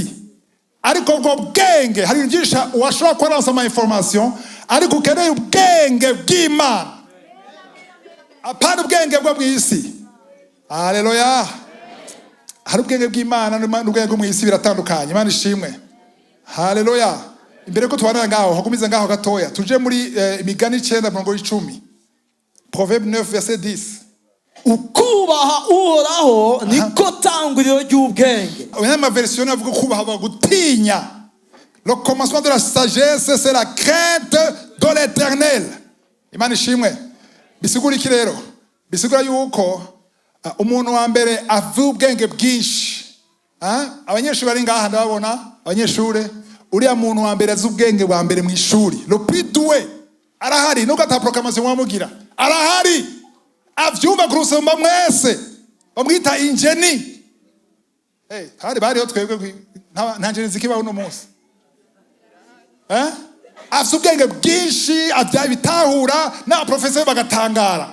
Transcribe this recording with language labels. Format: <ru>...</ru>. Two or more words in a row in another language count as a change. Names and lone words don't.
<rn>Ariko ubwo bwenge hari injisha washobora kuransa ama information, ariko ukeneye ubwenge bw'Imana apana ubwenge bwo mwisi. Haleluya. Hari ubwenge bw'Imana n'ubwenge bwo mwisi biratandukanye. Imana ishimwe. Haleluya. Imbere ko tubana ngaho hagumize ngaho gatoya tuje muri imigani 9:10.</rn> <fr>Proverbe 9 verset 10.</fr> <rn>Ukubaha uhoraho niko tanguriro ry'ubwenge. Ama version avuga kubaha bagutinya.</rn> <fr>Le commencement de la sagesse c'est la crainte de l'Éternel.</fr> <rn>Imana ishimwe. Bisigura iki rero? Bisigura yuko umuntu wa mbere avuga ubwenge bwinshi. Abanyeshuri bari ngaha ndababona abanyeshuri, uriya muntu wa mbere azi ubwenge bwa mbere mu ishuri.</rn> <fr>Le plus doué</fr> <rn>arahari, nuko ata proclamation wamugira. Arahari. Avyumva kurusumba mwese. Bamwita ingeni. Hari bariho twebwe nta ngeni zikibaho no munsi. Afite ubwenge bwinshi, bitahura na professeur bagatangara.</rn>